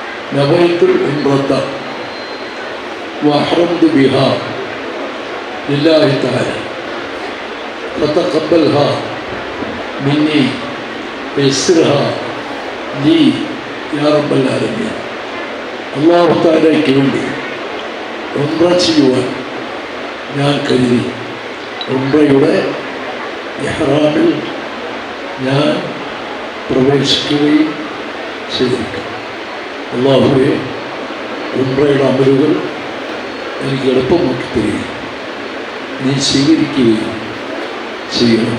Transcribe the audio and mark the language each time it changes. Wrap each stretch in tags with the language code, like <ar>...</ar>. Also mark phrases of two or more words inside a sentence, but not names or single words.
<ar>نويت العمرة وأحرمت بها لله تعالى فتقبلها مني ويسرها لي يا رب العالمين.</ar> <ml>അല്ലാഹു തആലയ്ക്ക് വേണ്ടി ഉംറ ചെയ്യുവാൻ ഞാൻ കരുതി ഉംറയുടെ ഇഹ്റാമിൽ ഞാൻ പ്രവേശിക്കുകയും ചെയ്തിരിക്കും. അല്ലാഹുവേ, ഉംറയുടെ അമലുകൾ എനിക്ക് എളുപ്പമാക്കി തരികയും നീ സ്വീകരിക്കുകയും ചെയ്യണമേ.</ml>